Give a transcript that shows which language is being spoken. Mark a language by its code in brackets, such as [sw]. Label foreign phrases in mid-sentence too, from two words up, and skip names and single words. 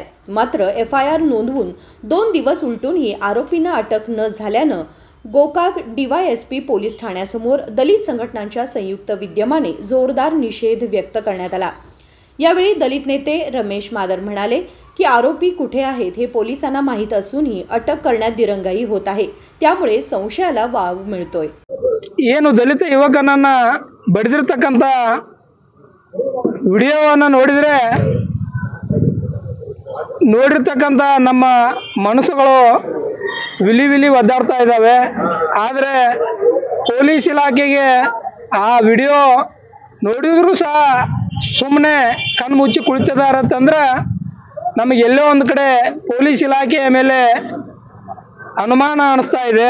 [mr] मात्र FIR नोंदवून 2 दिवस उलटूनही आरोपींना अटक न झाल्यानं गोकाक DYSP पोलीस ठाण्यासमोर दलित संघटनांच्या संयुक्त विद्यमाने जोरदार निषेध व्यक्त करण्यात आला। यावेळी दलित नेते रमेश मादर म्हणाले की आरोपी कुठे आहेत हे पोलिसांना माहित असूनही अटक करण्यात दिरंगाई होत आहे, त्यामुळे संशयाला वाव मिळतोय। [kn] ಏನು ದಲಿತ ಯುವಕನನ್ನ ಬಡಿದಿರತಕ್ಕಂತ ವಿಡಿಯೋವನ್ನು ನೋಡಿರತಕ್ಕಂತ ನಮ್ಮ ಮನಸ್ಸುಗಳು ವಿಲಿ ಒದ್ದಾಡ್ತಾ ಇದ್ದಾವೆ। ಆದರೆ ಪೊಲೀಸ್ ಇಲಾಖೆಗೆ ಆ ವಿಡಿಯೋ ನೋಡಿದ್ರು ಸಹ ಸುಮ್ಮನೆ ಕಣ್ಣು ಮುಚ್ಚಿ ಕುಳಿತಿದ್ದಾರೆ ಅಂತಂದ್ರೆ ನಮಗೆ ಎಲ್ಲೋ ಒಂದು ಕಡೆ ಪೊಲೀಸ್ ಇಲಾಖೆಯ ಮೇಲೆ ಅನುಮಾನ ಅನಿಸ್ತಾ ಇದೆ।